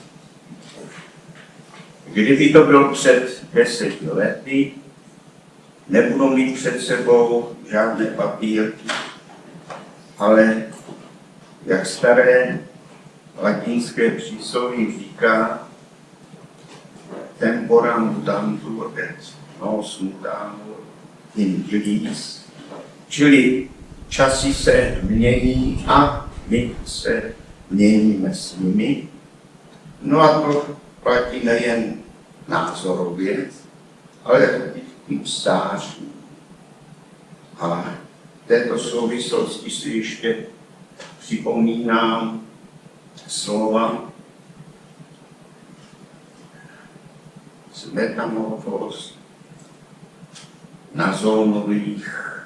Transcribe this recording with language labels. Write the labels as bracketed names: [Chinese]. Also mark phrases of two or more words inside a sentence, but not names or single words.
[Czech] Kdyby to bylo před 10 lety, nebudu mít před sebou žádné papírky, ale jak staré latinské přísloví říká, [Latin] tempora mutantur et nos mutantur in illis, [Czech] čili časy se mění a my se měníme s nimi. No a to platí nejen názorově, ale i stáří. A v této souvislosti si ještě připomínám slova z metamorfóz Nazónových.